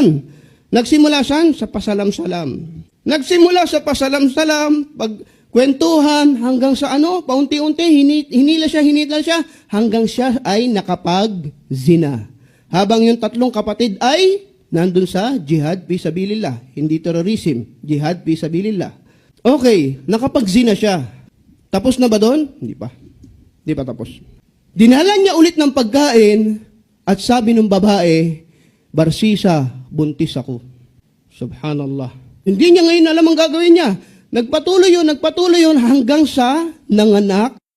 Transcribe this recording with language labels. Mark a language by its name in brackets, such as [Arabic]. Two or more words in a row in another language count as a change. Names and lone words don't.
[Filipino] Nagsimula saan? Sa pasalam-salam. Nagsimula sa pasalam-salam, pagkwentuhan, hanggang sa paunti-unti, hinila siya, hanggang siya ay nakapag-zina. Habang yung tatlong kapatid ay nandun sa [Arabic] جهاد في سبيل الله, [Filipino] hindi terrorism, [Arabic] جهاد في سبيل الله. [Filipino] Okay, nakapag-zina siya. Tapos na ba doon? Hindi pa. Hindi pa tapos. Dinala niya ulit ng pagkain at sabi ng babae, Barsisa, buntis ako. Subhanallah. Hindi niya ngayon alam ang gagawin niya. Nagpatuloy yun hanggang sa nanganak.